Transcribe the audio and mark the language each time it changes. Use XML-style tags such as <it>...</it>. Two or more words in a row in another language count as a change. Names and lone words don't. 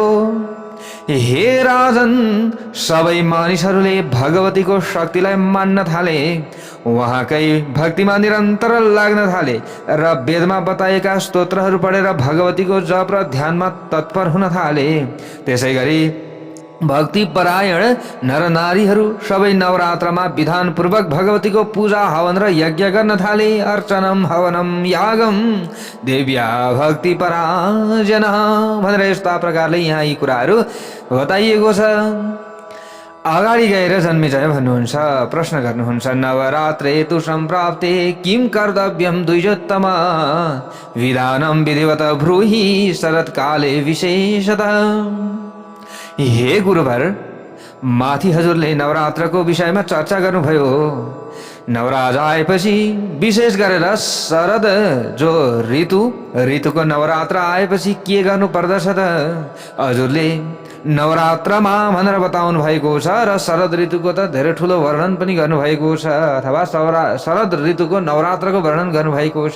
<ne>हे राजन, सबै मानिसहरूले भगवतीको शक्तिलाई मान्न थाले, उहाँकै भक्तिमा निरन्तर लाग्न थाले र वेदमा बताएका स्तोत्रहरू पढेर भगवतीको जप र ध्यानमा तत्पर हुन थाले। त्यसै गरी भक्ति परायण नर नारीहरू सबै नवरात्रमा विधानपूर्वक भगवतीको पूजा हवन र यज्ञ गर्न थाले।</ne> <sa>अर्चनम हवनम यागम देव्या भक्ति परायण</sa> <ne>भनेर यस्ता प्रकारले यहाँ यी कुराहरू बताइएको छ। अगाडि गएर जन्मेजय भन्नुहुन्छ, प्रश्न गर्नुहुन्छ,</ne> <sa>नवरात्रे तु सम्प्राप्ते किं कर्तव्यं द्विजोत्तम विधानं विधिवत ब्रूहि शरत्काले विशेषतः।</sa> <ne>हे गुरुवर, माथि हजुरले नवरात्रको विषयमा चर्चा गर्नुभयो। नवराज आएपछि विशेष गरेर शरद जो ऋतुको नवरात्र आएपछि के गर्नु पर्दछ त हजुरले नवरात्रमा भनेर बताउनु भएको छ र शरद ऋतुको त धेरै ठुलो वर्णन पनि गर्नुभएको छ, अथवा शरद ऋतुको नवरात्रको वर्णन गर्नुभएको छ।</ne>